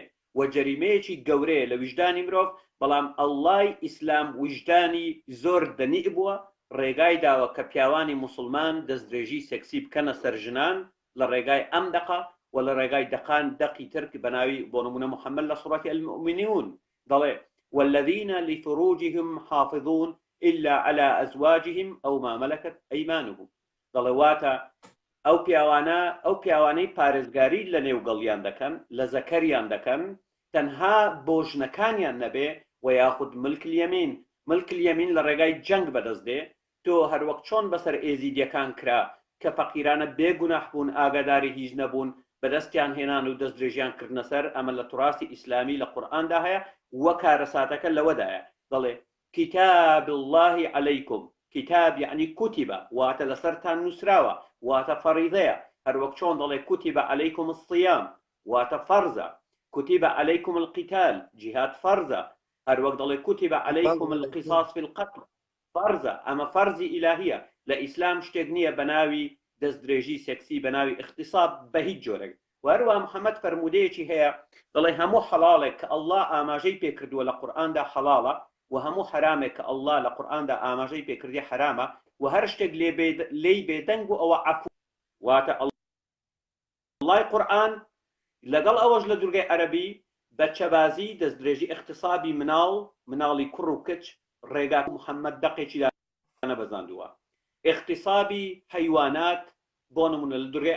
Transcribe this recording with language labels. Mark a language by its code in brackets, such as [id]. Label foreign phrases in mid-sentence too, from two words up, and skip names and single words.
[ckb] و جەریمەیەکی گەورەیە لە وجدانی مرۆڤ بەڵام ئەڵڵای ئیسلام وجدانی زۆر دەنیع بووە ڕێگای داوە کە پیاوانی مسلمان دەستدرێژی سێکسی بکەنە سەر ژنان لە ڕێگای ئەم دەقە و لە ڕێگای دەقان دەقی ترک بە ناوی بۆ نمونە محەممەد لە سوڕەتی المؤمنون دەڵێ [ar] والذین لفروجهم حافظون إلا على أزواجهم أو ما ملكت أيمانهم [ckb] دەڵێ واتە ئەو پیاوانەی پارێزگاری لە نێوگەڵیان دەکەن لە زەکەریان دەکەن تەنها بۆ ژنەکانیان نەبێ و یاخود [ar] ملک اليمین [ckb] لە ڕێگای جەنگ بەدەست دێ تۆ هەروەک چۆن بەسەر ئێزیدیەکان کرا کە فەقیرانە بێگوناح بوون ئاگاداری هیچ نەبوون بەدەستیان هێنان و دەستدرێژیان کردنە سەر ئەمە لە توراسی ئیسلامی لە قورئاندا هەیە وە کارەساتەکە لەوەدایە دەڵێ [ar] کتاب الله عەلەیکم كتاب يعني كتب [ckb] واتە لەسەرتان نووسراوە واتە فەریضەیە هەروەک چۆن دەڵێ [ar] كتب عليكم الصيام [ckb] واتە فەرزە [ar] كتب عليكم القتال جهاد [ckb] فەرزە هەروەک دەڵێ [ar] كتب عليكم القصاص في القتل [ckb] فەرزە ئەمە فەرزی ئیلاهیە لە ئیسلام شتێک نییە بە ناوی دەستدرێژی سێکسی بە ناوی اختصاب بە هیچ جۆرێک وهروە محەممەد فەرمودەیەکی هەیە دەڵێ هەموو حەڵاڵێک کە ئەڵڵا ئاماژەی پێکردووە لە قورئاندا حەڵاڵە و هەموو حرامێک کە ئەڵڵا لە قورئاندا ئاماژەی پێکردی حرامە و هەر شتێک لێی بێدەنگ و ئەوە عەفو واتە ئەڵڵای قورئان لەگەڵ ئەوەش لە دورگەی عەرەبی بەچەبازی دەستدرێژی اختصابی مناڵی کوڕ و کچ ڕێگا محەممەد دەقێکی نەبەزاندووە اختصابی حیوانات بۆ نمونە لە دورگەی